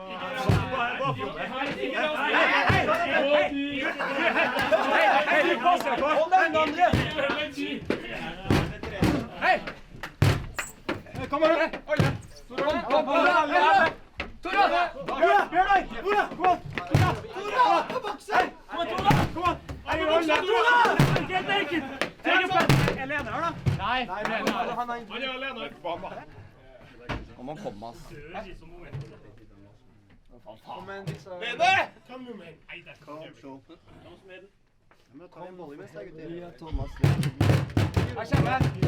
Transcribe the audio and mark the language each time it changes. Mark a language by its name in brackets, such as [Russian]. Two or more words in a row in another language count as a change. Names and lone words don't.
[Norwegian] Hei! Hold den, André! Hei! Kom her, alle! Tora! Bjørnøy! Tora! Kom an! Tora! På boksen! Kom an, Tora! Kom an! [English] Tora! Get naked! [Norwegian] Er Lene her, da? Nei, han er Lene på banen. Nå må han komme, ass. Lene! Kom nå, men. Hei, der. Kom, så. Jeg kjenner!